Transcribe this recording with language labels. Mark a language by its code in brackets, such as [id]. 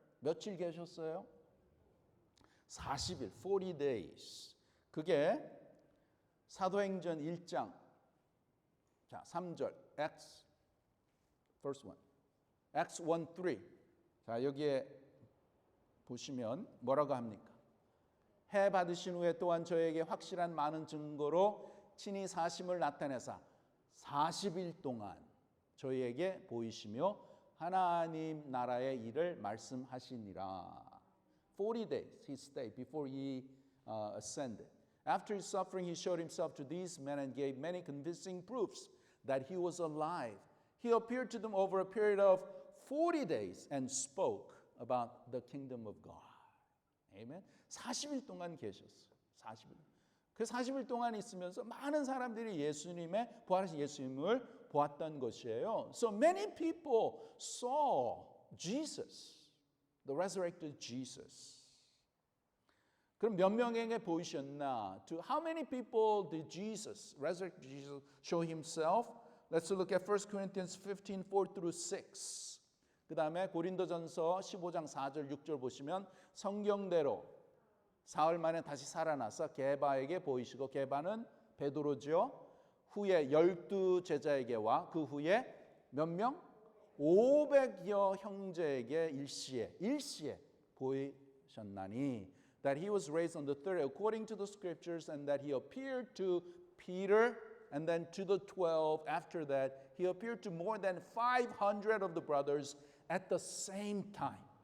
[ko] 며칠 계셨어요? 40일, [en] 40 days. [ko] 그게 사도행전 1장 자, 3절 [en] Acts first one. Acts 1:3. [ko] 자, 여기에 보시면 뭐라고 합니까? 해 받으신 후에 또한 저에게 확실한 많은 증거로 친히 사심을 나타내사 40일 동안 저희에게 보이시며 하나님 나라의 일을 말씀하시니라. [en] 40 days he stayed before he ascended. After his suffering, he showed himself to these men and gave many convincing proofs that he was alive. He appeared to them over a period of 40 days and spoke about the kingdom of God. [ko] Amen. 40일 동안 계셨어요. 40일. 그 40일 동안 있으면서 많은 사람들이 예수님의 부활하신 예수님을 보았던 것이에요. [en] So many people saw Jesus, the resurrected Jesus. [ko] 그럼 몇 명에게 보이셨나? [en] To how many people did Jesus, resurrected Jesus, show himself? Let's look at 1 Corinthians 15, 4 through 6. [ko] 그 다음에 고린도전서 15장 4절, 6절 보시면 성경대로 사흘 만에 다시 살아나서 게바에게 보이시고 게바는 베드로죠. 후에 12 제자에게와 그 후에 몇 명? 500여 형제에게 일시에 보이셨나니 [en] that he was raised on the third day according to the scriptures, and that he appeared to Peter and then to the 12. After that, he appeared to more than 500 of the brothers at the same time.